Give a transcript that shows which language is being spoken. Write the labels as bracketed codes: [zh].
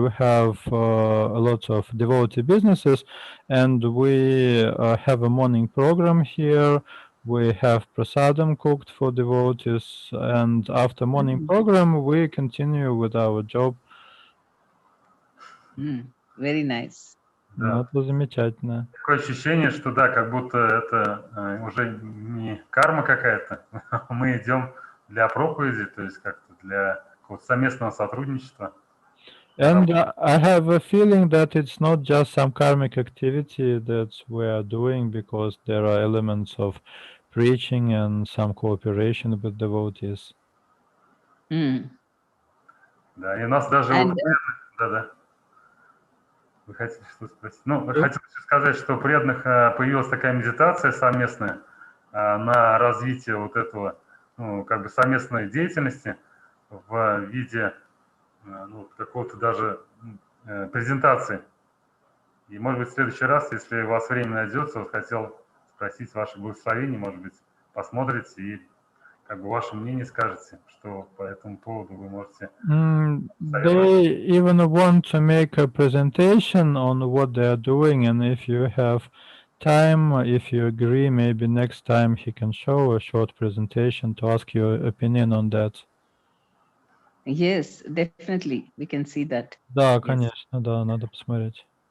[en] We have a lot of devotee businesses, and we have a morning program here. We have prasadam cooked for devotees, and after morning program, we continue with our job. Very nice. [ru] Да. Это замечательно. Такое ощущение, что да, как будто это уже не карма какая-то. Мы идем для проповеди, то есть как-то для какого-то совместного сотрудничества. [en] And I have a feeling that it's not just some karmic activity that we are doing, because there are elements of preaching and some cooperation with devotees. [ru] Да, и у нас даже... Да. Вы хотите что спросить? Хотел сказать, что у преданных появилась такая медитация совместная на развитие вот этого, как бы совместной деятельности в виде какого-то даже презентации. И, может быть, в следующий раз, если у вас время найдется, вот хотел спросить ваше благословение, может быть, посмотрите и как бы ваше мнение скажете, что по этому поводу вы можете... [en] They even want to make a presentation on what they are doing, and if you have time, if you agree, maybe next time he can show a short presentation to ask your opinion on that. Yes, definitely. We can see that. [ru] Да, конечно, да, надо посмотреть.